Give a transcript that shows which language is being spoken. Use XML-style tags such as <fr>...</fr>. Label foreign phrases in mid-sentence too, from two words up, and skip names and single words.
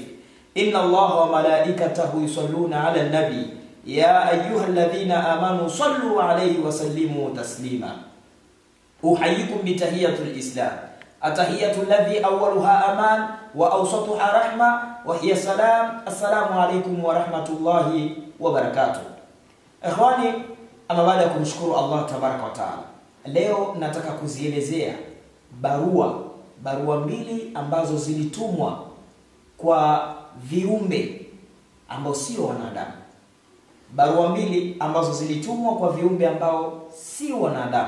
<ar>إن الله وملائكته يصلون على النبي يا أيها الذين آمنوا صلوا عليه وسلموا تسليما. أحييكم بتحية الإسلام، التحية الذي أولها أمان وأوسطها رحمة وهي سلام. السلام عليكم ورحمة الله وبركاته. إخواني،</ar> <sw>ama baada ya kumshukuru Allah</sw> <ar>تبارك وتعالى,</ar> <sw>leo nataka kuzielezea barua mbili ambazo zilitumwa kwa viumbe ambao sio wanadamu. Barua mbili ambazo zilitumwa kwa viumbe ambao sio wanadamu.</sw>